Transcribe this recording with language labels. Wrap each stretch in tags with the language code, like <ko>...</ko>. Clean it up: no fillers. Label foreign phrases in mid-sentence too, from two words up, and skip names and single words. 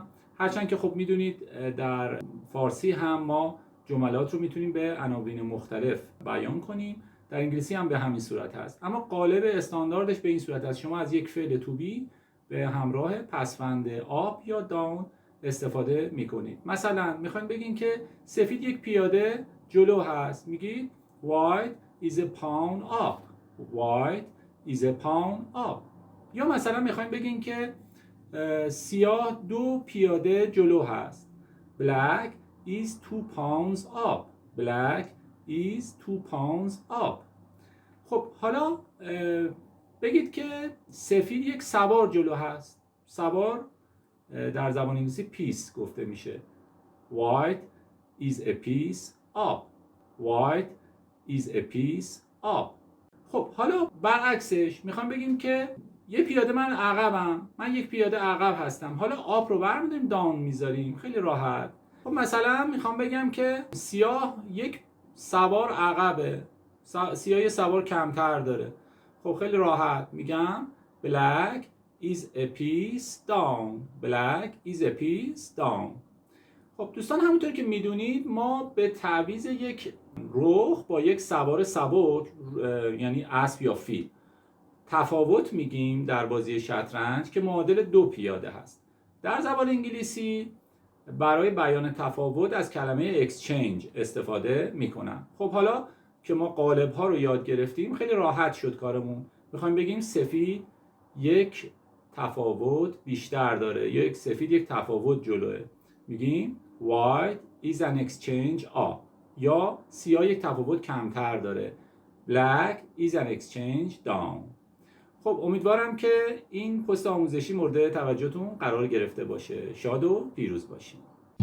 <fa>هرچند که خب میدونید در فارسی هم ما جملات رو میتونیم به عناوین مختلف بیان کنیم، در انگلیسی هم به همین صورت هست، اما قالب استانداردش به این صورت است. شما از یک فعل تو بی به همراه پسوند آپ یا داون استفاده میکنید. مثلا میخواین بگین که سفید یک پیاده جلو هست، میگید</fa> <en>white is a pawn up. white is a pawn up.</en> <fa>یا مثلا میخوایم بگین که سیاه 2 پیاده جلو هست.</fa> <en>black is 2 pounds up. black is 2 pounds up.</en> <fa>خب حالا بگید که سفید یک سوار جلو هست. سوار در زبان انگلیسی پیس گفته میشه.</fa> <en>white is a piece up. white is a piece up.</en> <fa>خب حالا برعکسش میخوام بگیم که یه پیاده من عقبم، من یک پیاده عقب هستم. حالا</fa> <en>up رو</en> <fa>برمی‌داریم داون میذاریم، خیلی راحت. خب مثلا میخوام بگم که سیاه یک سوار عقبه، سیاه یه سوار کمتر داره.</fa> <en>خب خیلی راحت میگم black is a piece down. black is a piece down.</en> <fa>خب دوستان، همونطور که میدونید ما به تعویض یک رخ با یک سوار سبک، یعنی اسب یا فیل، تفاوت میگیم در بازی شطرنج که معادل 2 پیاده هست. در زبان انگلیسی برای بیان تفاوت از کلمه exchange استفاده میکنن. خب حالا که ما قالب ها رو یاد گرفتیم خیلی راحت شد کارمون. میخوایم بگیم سفید یک تفاوت بیشتر داره یا سفید یک تفاوت جلوه، میگیم</fa> <en>white is an exchange up.</en> <fa>یا سیاه یک تفاوت کمتر داره،</fa> <en>black is an exchange down.</en> <fa>خب امیدوارم که این پست آموزشی مورد توجهتون قرار گرفته باشه. شاد و پیروز باشید.</fa>